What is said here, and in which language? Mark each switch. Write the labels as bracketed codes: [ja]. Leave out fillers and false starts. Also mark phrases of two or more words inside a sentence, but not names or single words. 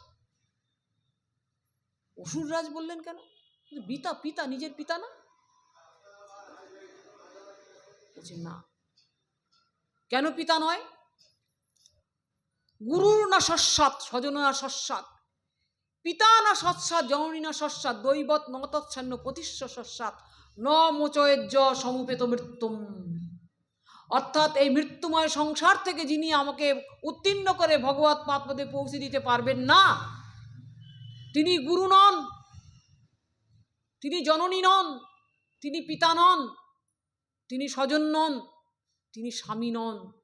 [bn] অসুররাজ বললেন কেন? পিতা নিজের পিতা না? বলছে না। কেন পিতা নয়? [sa] গুরুর না সস্বাৎ স্বজন না সস্বাৎ, পিতা না সৎসাৎ জননী না সস্বাৎ, দৈবত নতচ্ছন্ন প্রতিশ্ব সস্বাৎ ন মোচয়েজ্জ সমুপেত মৃত্যুম। [bn] অর্থাৎ এই মৃত্যুময় সংসার থেকে যিনি আমাকে উত্তীর্ণ করে ভগবৎ পাদপদে পৌঁছে দিতে পারবেন না, তিনি গুরু নন, তিনি জননী নন, তিনি পিতা নন, তিনি স্বজন নন, তিনি স্বামী নন।